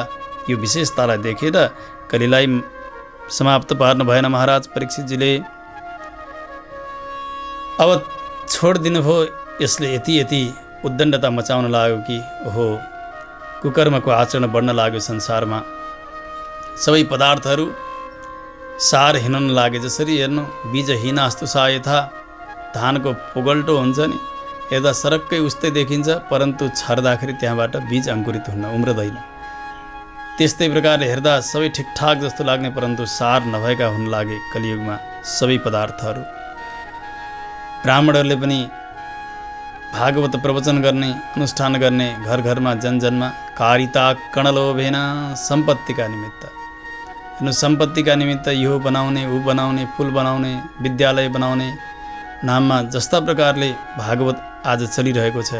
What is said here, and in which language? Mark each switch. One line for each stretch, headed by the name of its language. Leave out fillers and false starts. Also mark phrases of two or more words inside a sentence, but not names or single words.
Nepali: यो विशेषतालाई देखेर कलीलाई समाप्त पार्नु भएन महाराज परीक्षितजीले। अब छोडिदिनु भयो। यसले यति उद्दण्डता मचाउन लाग्यो कि ओहो, कुकर्मको आचरण बढ्न लाग्यो संसारमा। सबै पदार्थहरू सारहीन लागे। जसरी हेर्नु,
Sanskrit: बीजहीनास्तु सा यथा,
Nepali: धानको पुगल्टो हुन्छ नि, हेर्दा सरक्कै उस्तै देखिन्छ, परन्तु छर्दाखेरि त्यहाँबाट बीज अङ्कुरित हुन्न, उम्रदैन। त्यस्तै प्रकारले हेर्दा सबै ठिकठाक जस्तो लाग्ने, परन्तु सार नभएका हुन लागे कलियुगमा सबै पदार्थहरू। ब्राह्मणहरूले पनि भागवत प्रवचन गर्ने, अनुष्ठान गर्ने, घर घरमा जनजनमा
Sanskrit: कारिता कणलोभेन
Nepali: सम्पत्तिका निमित्त, हेर्नु सम्पत्तिका निमित्त यो बनाउने, ऊ बनाउने, पुल बनाउने, विद्यालय बनाउने नाममा जस्ता प्रकारले भागवत आज चलिरहेको छ।